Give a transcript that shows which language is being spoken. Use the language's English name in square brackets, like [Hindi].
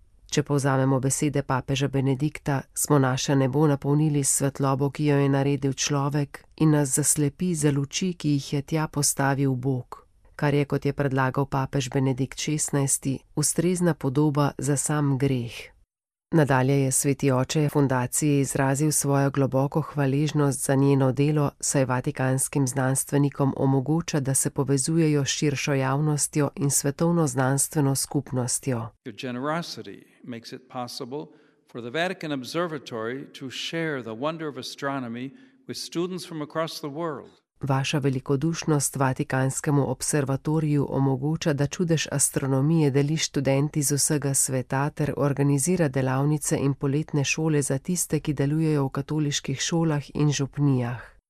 [Slovenian] Če povzamemo besede papeža Benedikta, smo naše nebo napolnili s svetlobo, ki jo je naredil človek in nas zaslepi za luči, ki jih je tja postavil Bog, kar je, kot je predlagal papež Benedikt XVI, ustrezna podoba za sam greh. Nadalje je sveti oče fundaciji izrazil svojo globoko hvaležnost za njeno delo, saj vatikanskim znanstvenikom omogoča, da se povezujejo s širšo javnostjo in svetovno znanstveno skupnostjo. [English] Your generosity makes it possible for the Vatican Observatory to share the wonder of astronomy with students from across the world. [Slovenian] Vaša velikodušnost Vatikanskemu observatoriju omogoča, da čudež astronomije deli študenti z vsega sveta ter organizira delavnice in poletne šole za tiste, ki delujejo v katoliških šolah in župnijah.